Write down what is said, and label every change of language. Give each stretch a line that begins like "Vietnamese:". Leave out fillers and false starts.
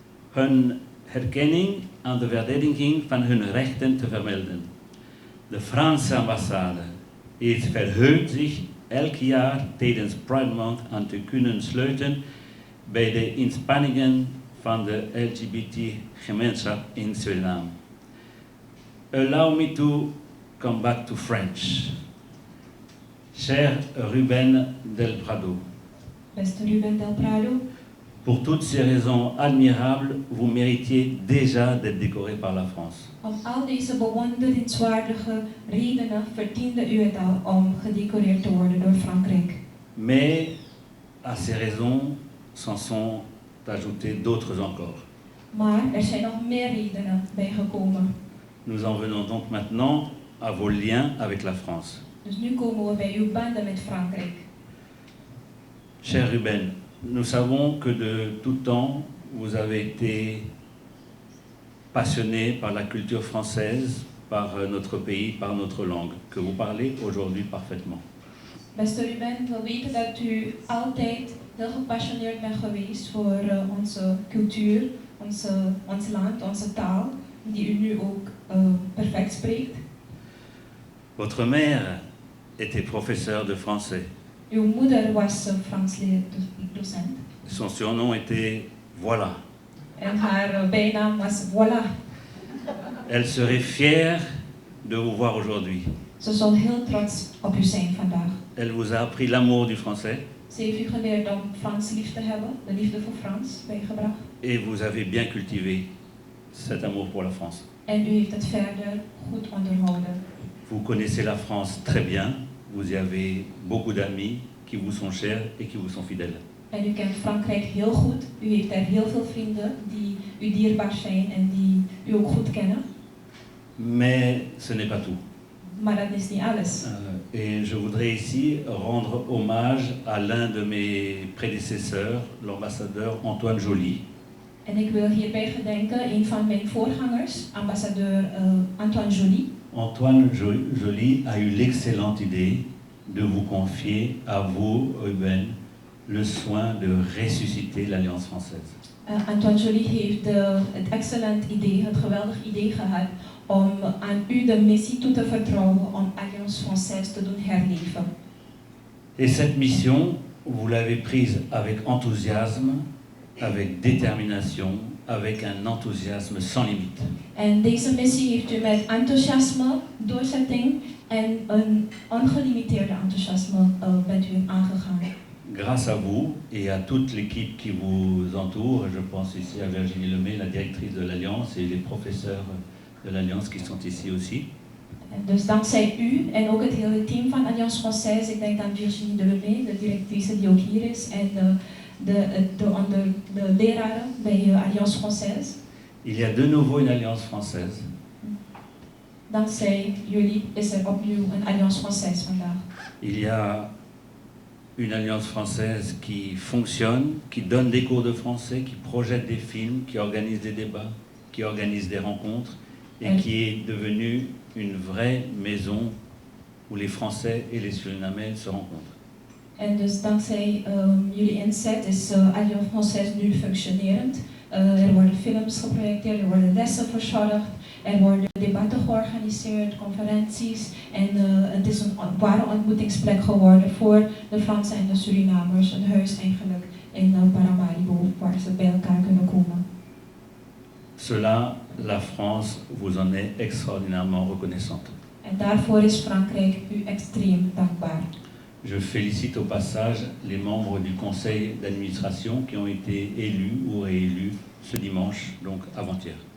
Dutch: Hun herkenning en de verdediging van hun rechten te vermelden. De Franse ambassade heeft verheugd zich elk jaar tijdens Pride Month aan te kunnen sluiten bij de inspanningen van de LGBT-gemeenschap in Suriname.
English: Allow me to come back to French.
French: Cher Ruben del Prado.
Dutch: Beste Ruben del Prado.
French: Pour toutes ces raisons admirables, vous méritiez déjà d'être décoré par la France.
Dutch: Om al deze bewonderenswaardige redenen verdiende u het al om gedecoreerd te worden door Frankrijk.
French: Mais à ces raisons s'en sont ajoutées d'autres encore.
Dutch: Maar er zijn nog meer redenen bijgekomen.
French: Nous en venons donc maintenant à vos liens avec la France.
Dutch: Dus nu komen we bij uw banden met Frankrijk.
French: Cher Ruben, nous savons que de tout temps, vous avez été passionné par la culture française, par notre pays, par notre langue, que vous parlez aujourd'hui parfaitement.
Dutch: Beste Ruben, we weten dat u altijd heel gepassioneerd bent geweest voor onze cultuur, ons land, onze taal, die u nu ook perfect spreekt.
French: Votre mère était professeure de français.
Dutch: Uw moeder was Frans docent.
French: Son surnom était Voilà.
Dutch: En haar bijnaam was Voilà.
French: Elle serait fière de vous voir aujourd'hui.
Dutch: Ze zal heel trots op u zijn vandaag.
French: Elle vous a appris l'amour du français.
Dutch: Ze heeft u geleerd om Frans lief te hebben, de liefde voor Frans bijgebracht.
French: Et vous avez bien cultivé cet amour pour la France.
Dutch: En u heeft het verder goed onderhouden.
French: Vous connaissez la France très bien. Vous y avez beaucoup d'amis qui vous sont chers et qui vous sont fidèles.
Dutch: En u kent Frankrijk heel goed. U heeft er heel veel vrienden die u dierbaar zijn en die u ook goed kennen.
French: Mais ce n'est pas tout.
Dutch: Maar dat is niet alles.
French: Et je voudrais ici rendre hommage à l'un de mes prédécesseurs, l'ambassadeur Antoine Joly.
Dutch: En ik wil hierbij gedenken een van mijn voorgangers, ambassadeur Antoine Joly.
French: Antoine Joly a eu l'excellente idée de vous confier à vous, Ruben, le soin de ressusciter l'Alliance française.
Dutch: Antoine Joly heeft het excellent idee, het geweldig idee gehad om aan u de missie toe te vertrouwen om Alliance Française te doen herleven.
French: Et cette mission, vous l'avez prise avec enthousiasme, avec détermination, avec un enthousiasme sans limite.
Dutch: En deze missie heeft u met enthousiasme, doorzetting en een ongelimiteerde enthousiasme bent u aangegaan.
French: Grâce à vous et à toute l'équipe qui vous entoure, je pense ici à Virginie Lemay, la directrice de l'Alliance, et les professeurs de l'Alliance qui sont ici aussi.
Dutch: En dus dankzij u en ook het hele team van Alliance Française, ik denk aan Virginie Delemay, de directrice die ook hier is, en de leraren bij Alliance Française.
French: Il y a de nouveau une alliance française.
Dutch: Dankzij jullie is er opnieuw een Alliance Française vandaag.
French: Il y a une alliance française qui fonctionne, qui donne des cours de français, qui projette des films, qui organise des débats, qui organise des rencontres et qui est devenue une vraie maison où les Français et les Surinamais se rencontrent.
Dutch: En dus dankzij jullie inzet is Alliance Française nu functionerend. Er worden films geprojecteerd, er worden lessen verzorgd, er worden debatten georganiseerd, conferenties. En het is een ware ontmoetingsplek geworden voor de Fransen en de Surinamers. Een huis eigenlijk in Paramaribo waar ze bij elkaar kunnen komen.
French: Cela, la France vous en est extraordinairement reconnaissante.
Dutch: En daarvoor is Frankrijk u extreem dankbaar.
French: Je félicite au passage les membres du conseil d'administration qui ont été élus ou réélus ce dimanche, donc avant-hier.